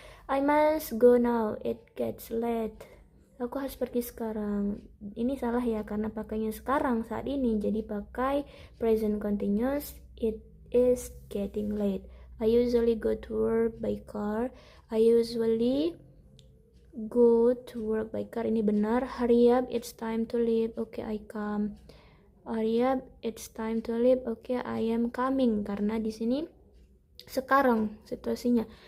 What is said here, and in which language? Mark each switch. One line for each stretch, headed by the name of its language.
English: I must go now, it gets late.
Indonesian: Aku harus pergi sekarang. Ini salah ya, karena pakainya sekarang saat ini. Jadi pakai present continuous,
English: it is getting late. I usually go to work by car. I usually go to work by car.
Indonesian: Ini benar.
English: Hurry up, it's time to leave. Okay, I come. Hurry up, it's time to leave. Okay, I am coming.
Indonesian: Karena di sini sekarang situasinya.